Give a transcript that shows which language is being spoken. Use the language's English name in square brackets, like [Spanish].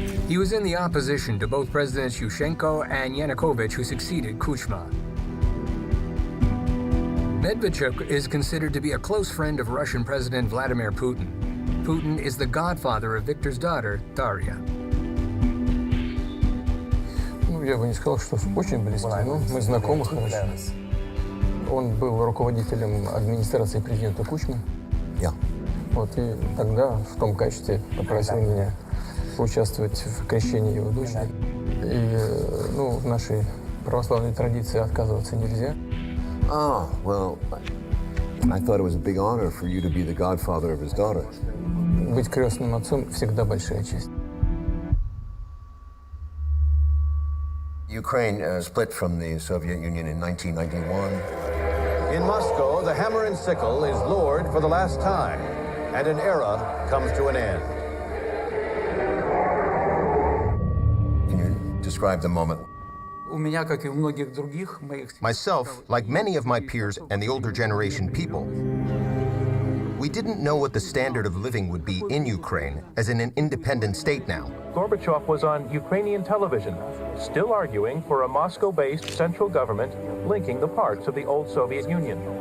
[English] He was in the opposition to both Presidents Yushchenko and Yanukovych, who succeeded Kuchma. Medvedchuk is considered to be a close friend of Russian President Vladimir Putin. Putin is the godfather of Viktor's daughter, Daria. [Russian] Ну, я бы не сказал, что очень близкий, но мы знакомы хорошо. Он был руководителем администрации президента Кучмы. [English] Yeah. [Russian] Вот, и тогда в том качестве попросил меня поучаствовать в крещении его дочери. И, ну, в нашей православной традиции отказываться нельзя. [English] Oh, well, I thought it was a big honor for you to be the godfather of his daughter. [Russian] Быть крестным отцом всегда большая честь. [English] Ukraine split from the Soviet Union in 1991. In Moscow, the hammer and sickle is lowered for the last time, and an era comes to an end. Can you describe the moment? [Russian] у меня, как и у многих других моих... [English] Myself, like many of my peers and the older generation people, we didn't know what the standard of living would be in Ukraine as in an independent state now. Gorbachev was on Ukrainian television, still arguing for a Moscow-based central government linking the parts of the old Soviet Union.